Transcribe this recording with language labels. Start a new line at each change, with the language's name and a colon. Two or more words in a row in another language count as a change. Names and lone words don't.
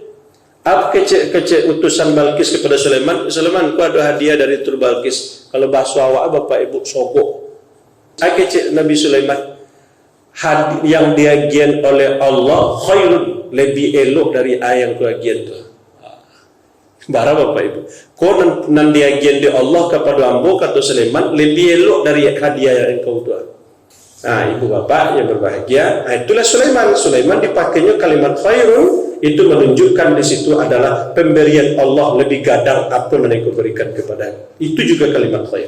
Minangkabau: Apa kecek utusan Balqis kepada Sulaiman? Sulaiman, ku ada hadiah dari Tur Balqis. Kalau bahasa awak Bapak Ibu sogok. Kecek Nabi Sulaiman, yang diagian oleh Allah khairun, lebih elok dari yang kuagian tu. Bara Bapak Ibu, kau nan diagian di Allah kepada ambo kata Sulaiman lebih elok dari hadiah yang engkau tu.
Indonesian: Ibu bapak yang berbahagia, itulah Sulaiman. Sulaiman dipakainya
Arabic: kalimat khairun,
Indonesian: itu menunjukkan di situ adalah pemberian Allah lebih gadang apa yang engkau berikan kepada. Itu juga kalimat khair.